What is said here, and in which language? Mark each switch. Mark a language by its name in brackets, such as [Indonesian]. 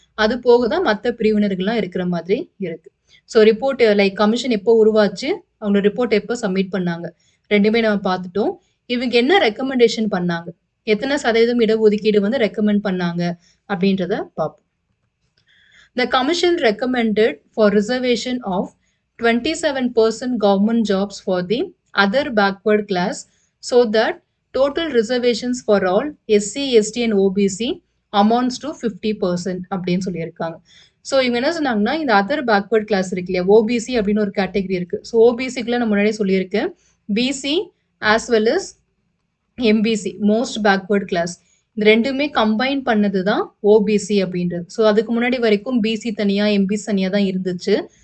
[Tamil] அது போக தான் மற்ற பிரிவினர்கள்லாம் இருக்கிற மாதிரி இருக்கு. ஸோ ரிப்போர்ட் லைக் கமிஷன் எப்போ உருவாச்சு, அவங்க ரிப்போர்ட் எப்போ சப்மிட் பண்ணாங்க, ரெண்டுமே நம்ம பார்த்துட்டோம். இவங்க என்ன ரெக்கமெண்டேஷன் பண்ணாங்க, எத்தனை சதவீதம் இடஒதுக்கீடு வந்து ரெக்கமெண்ட் பண்ணாங்க அப்படின்றத பார்ப்போம். [English] The commission recommended for reservation of 27% government jobs for the other backward class so that total reservations for all SC, ST and OBC amounts to 50% [Tamil] அப்படின்னு சொல்லியிருக்காங்க. ஸோ இவங்க என்ன சொன்னாங்கன்னா, இந்த அதர் பேக்வர்ட் கிளாஸ் இருக்கு இல்லையா, ஓபிசி அப்படின்னு ஒரு கேட்டகரி இருக்கு. ஸோ ஓபிசிக்குள்ள நான் முன்னாடியே சொல்லியிருக்கேன், PC [English] as well as [Tamil] MBC most backward class. இந்த ரெண்டுமே கம்பைன் பண்ணது தான் ஓபிசி அப்படின்றது. ஸோ அதுக்கு முன்னாடி வரைக்கும் பிசி தனியா எம்பிசி தனியா தான் இருந்துச்சு.